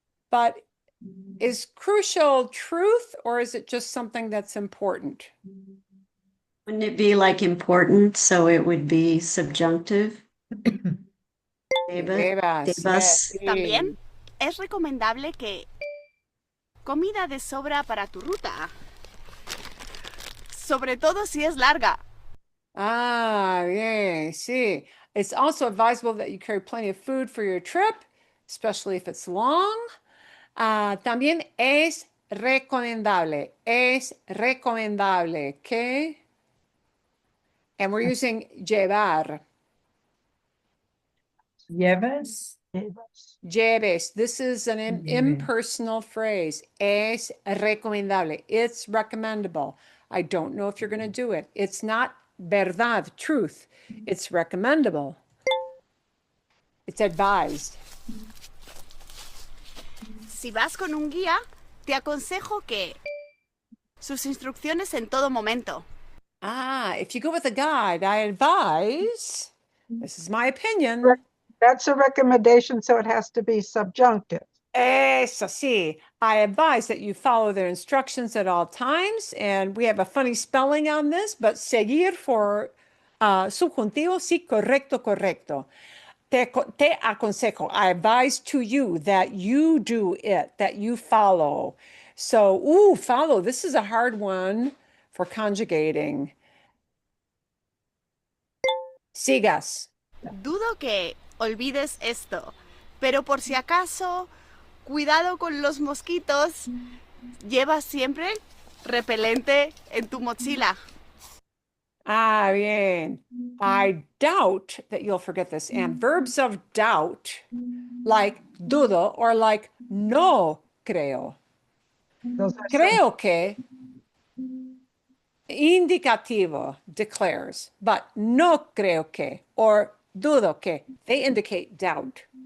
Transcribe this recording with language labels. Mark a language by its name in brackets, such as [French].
[English] but is crucial truth or is it just something that's important? Wouldn't it be like important? So it would be subjunctive. [Spanish] Debas, Debas. También es recomendable que comida de sobra para tu ruta, sobre todo si es larga. [English] Ah, yeah, sí. It's also advisable that you carry plenty of food for your trip, especially if it's long. [Spanish] También es recomendable, ¿ok? [English] And we're using llevar. [Spanish] Lleves? Lleves. [English] This is an impersonal phrase. Es recomendable. It's recommendable. I don't know if you're going to do it. It's not verdad, truth. It's recommendable. It's advised. [Spanish] Si vas con un guía, te aconsejo que sus instrucciones en todo momento. [English] If you go with a guide, I advise, this is my opinion. That's a recommendation, so it has to be subjunctive. [Spanish] Eso sí, [English] I advise that you follow their instructions at all times. And we have a funny spelling on this, but seguir for subjuntivo, [Spanish] sí, correcto, correcto. [English] Te aconsejo, I advise to you that you do it, that you follow. So, follow. This is a hard one for conjugating. [Spanish] Sigas. Dudo que olvides esto, pero por si acaso, cuidado con los mosquitos. Lleva siempre repelente en tu mochila. Bien. [English] I doubt that you'll forget this. And verbs of doubt, like dudo or like no creo. Those are Creo que, indicativo, declares, but no creo que or dudo que, they indicate doubt.